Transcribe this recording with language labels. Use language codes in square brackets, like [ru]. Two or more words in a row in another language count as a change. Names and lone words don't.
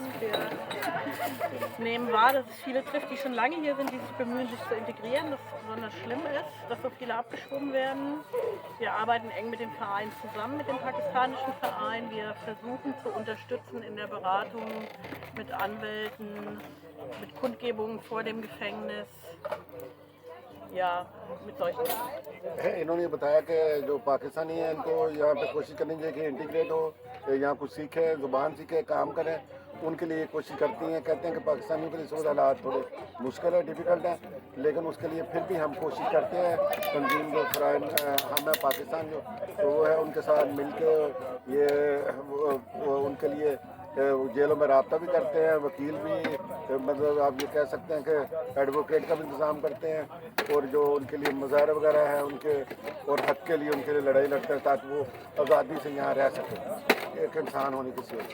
[de] Wir nehmen wahr, dass es viele trifft, die schon lange hier sind, die sich bemühen, sich zu integrieren, dass es besonders schlimm ist, dass so viele abgeschoben werden. Wir arbeiten eng mit dem Verein zusammen, mit dem pakistanischen Verein. Wir versuchen zu unterstützen in der Beratung mit Anwälten, mit Kundgebungen vor dem Gefängnis. Ja, mit solchen [ur] انہوں نے بتایا کہ جو پاکستانی ہیں ان کو یہاں پے کوشش کرنی چاہیے کہ انٹیگریٹ ہو، یہاں کچھ سیکھیں، زبان سیکھیں، کام کریں. ان کے لیے کوشش کرتی ہیں، کہتے ہیں کہ پاکستانیوں کے لیے صورت حالات تھوڑے مشکل ہے، ڈفیکلٹ ہے، لیکن اس کے لیے پھر بھی ہم کوشش کرتے ہیں. تنظیم جو فرائن ہم ہے پاکستان جو تو وہ ہے ان کے ساتھ مل کے یہ ان کے لیے جیلوں میں رابطہ بھی کرتے ہیں، وکیل بھی مطلب آپ یہ کہہ سکتے ہیں کہ ایڈووکیٹ کا بھی انتظام کرتے ہیں اور جو ان کے لیے مظاہرے وغیرہ ہیں ان کے اور حق کے لیے ان کے لیے لڑائی لڑتے ہیں تاکہ وہ آزادی سے یہاں رہ سکیں ایک انسان ہونے کی صورت.